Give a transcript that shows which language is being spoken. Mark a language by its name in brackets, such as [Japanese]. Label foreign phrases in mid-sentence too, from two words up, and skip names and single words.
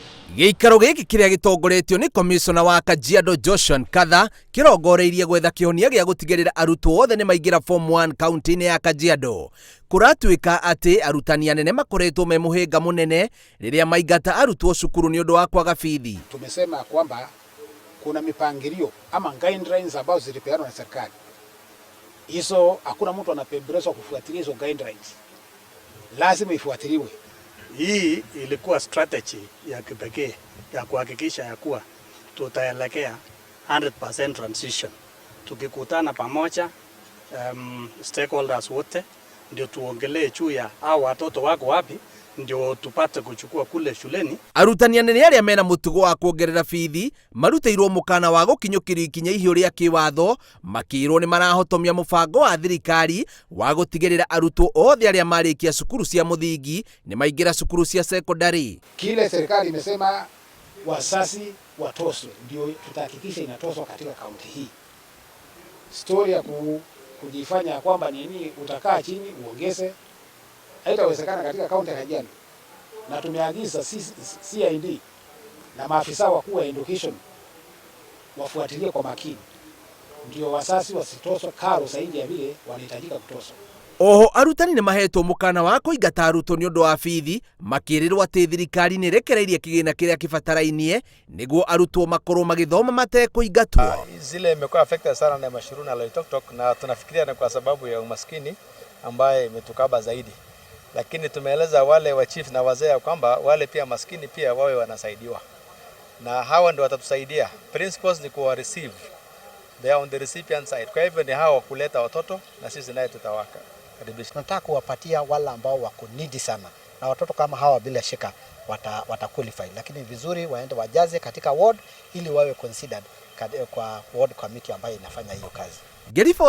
[Kikuyu] Gĩikaro gĩkĩ kĩrĩa gĩtongoretio nĩ Commissioner wa Kajiado Joshua Nkatha kĩrongoreirie gwetha kĩhonia gĩa gũtigĩrĩra arutwo othe nĩ maingĩra form 1 kaunti-inĩ ya Kajiado. Kũratuĩka atĩ arutani anene makoretwo me mũhĩnga mũnene rĩrĩa maingata arutwo cukuru nĩ ũndũ wa kwaga bithi. [Swahili] Tumesema kwamba kuna mipangilio ama guidelines ambazo zilipeanwa na serikali. Hizo hakuna mtu anapembelezwa kufuatilia hizo guidelines. Lazima ifuatiliwe. Hii ilikuwa strategy ya kipekee ya kuhakikisha ya kuwa tutaelekea 100% transition. Tukikutana pamoja stakeholders wote ndio tuongelee juu ya hao watoto wako wapi ndio tupate kuchukua kule shuleni. [Kikuyu] Arutani anene arĩa mena mũtugo wa kuongerera bithi marutĩirwo mũkana wa gũkinyũkĩrio ikinya ihio rĩa kĩwatho makĩrwo nĩ marahotomia mũbango wa thirikari wa gũtigĩrĩra arutwo othe arĩa marĩkia cukuru cia mũthingi nĩ maingĩra cukuru cia secondary. [Swahili] Kile serikali imesema wazazi watoswe, ndio tutahakikisha inatoswa katika kaunti hii. Story ya kujifanya kwamba nini utakaa chini uongeze haitawezekana katika kaunti ya Kajiado, na tumeagiza CID na maafisa wakuu wa education wafuatilie kwa makini ndio wazazi wasitoswe karo zaidi ya vile wanahitajika kutoswa. [Kikuyu] Oho arutani nĩ mahetwo mũkana wa kũingata arutwo nĩ ũndũ wa bithi makĩrĩrwo atĩ thirikari nĩ ĩrekereirie kĩgĩna kĩrĩa kĩbatarainie nĩguo arutwo makorwo magĩthoma matekũingatwo. [Swahili] Zile imekuwa affected sana na mashuru na Loitoktok, na tunafikiria ni kwa sababu ya umaskini ambaye imetukaba zaidi. Lakini tumeeleza wale wa chief na wazee kwamba wale pia maskini pia wawe wanasaidiwa. Na hawa ndio watatusaidia. Principals ni kuwa receive. [English] They are on the recipient side. [Swahili] Kwa hivyo ni hawa kuleta watoto na sisi naye tutawaka. Tunataka kuwapatia wale ambao wako needy sana. Na watoto kama hawa bila shaka wata qualify. Lakini vizuri waende wajaze katika ward ili wawe considered kwa [English] ward committee [Swahili] ambayo inafanya hiyo kazi.